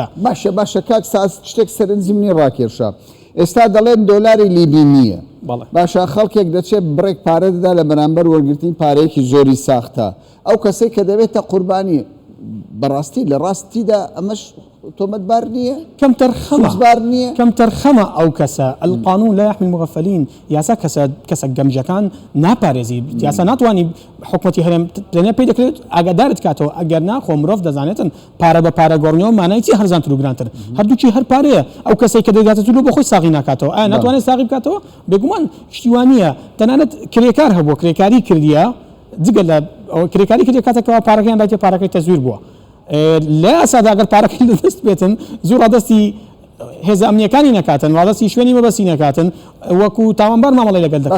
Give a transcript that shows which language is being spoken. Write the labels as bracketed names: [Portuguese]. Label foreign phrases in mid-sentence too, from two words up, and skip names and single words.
[Central Kurdish] باشە کاک ساز شتێک سەرنجیمنی ڕاکێشە ئێستا دەڵێن دۆلاری لیبی نییە باشە خەڵکێک دەچێت بڕێک پارە دەدا لە بەرامبەر وەرگرتنی پارەیەکی زۆری ساختە ئەو کەسەی کە دەبێتە قوربانی بەڕاستی لە ڕاستیدا ئەمەش تۆمەتبار نییە کەم تەرخەمە ئەو کەسە [Arabic] القانون لا يحمي المغفلين [Central Kurdish] یاسا کەسە گەمژەکان ناپارێزی یاسا ناتوانانی حکومەتی هەرێم دەنێ پێی دەکرێت ئاگادارت کاتەوە ئەگەر ناخۆ مرۆڤ دەزانێتن پارە بە پارە گۆڕنەوە مانای چی هەرزانتر و گرانتر هەردووکی هەر پارەیە ئەو کەسێک کە دەداتێت بۆ خۆی ساغی ناکاتەوە ئایا ناتوانێت ساغی بکاتەوە بێگومان شتیوانیە تەنانەت کرێکار هەبووە کرێکاری کردیە جگە لە کرێکاری کردی کاتێکەوە پارەکەیان دایتێ پارەکەی تەزویر بووە لە ئەسادا ئەگەر پارەکەی لەدەست بێتن زۆر ڕادەستی هێزە ئەمنیەکانی نەکاتن ڕادەستی شوێنی مەبەستی نەکاتن وەکو تاوانبار مامەڵەی لەگەڵ دەکرێت